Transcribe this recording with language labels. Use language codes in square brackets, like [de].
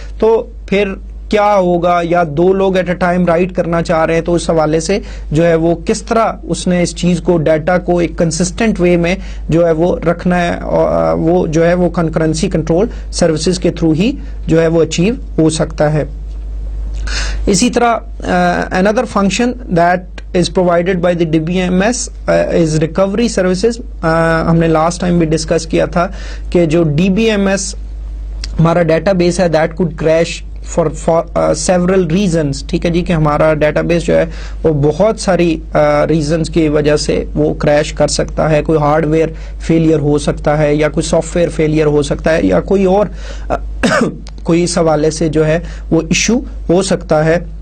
[ur] تو پھر کیا ہوگا, یا دو لوگ ایٹ اے ٹائم رائٹ کرنا چاہ رہے ہیں, تو اس حوالے سے جو ہے وہ کس طرح اس نے اس چیز کو, ڈیٹا کو ایک کنسسٹنٹ وے میں جو ہے وہ رکھنا ہے, وہ جو ہے وہ کنکرنسی کنٹرول سروسز کے تھرو ہی جو ہے وہ اچیو ہو سکتا ہے. اسی طرح [en] another function that is provided by the DBMS is recovery services. [ur] ہم نے لاسٹ ٹائم بھی ڈسکس کیا تھا کہ جو DBMS ہمارا ڈیٹا بیس ہے, [en] That code crash for several reasons. [ur] ٹھیک ہے جی, کہ ہمارا ڈیٹا بیس جو ہے وہ بہت ساری ریزنس کی وجہ سے وہ کریش کر سکتا ہے. کوئی ہارڈ ویئر فیلئر ہو سکتا ہے, یا کوئی سافٹ ویئر فیلئر ہو سکتا ہے, یا کوئی اور کوئی اس حوالے سے جو ہے وہ ایشو ہو سکتا ہے.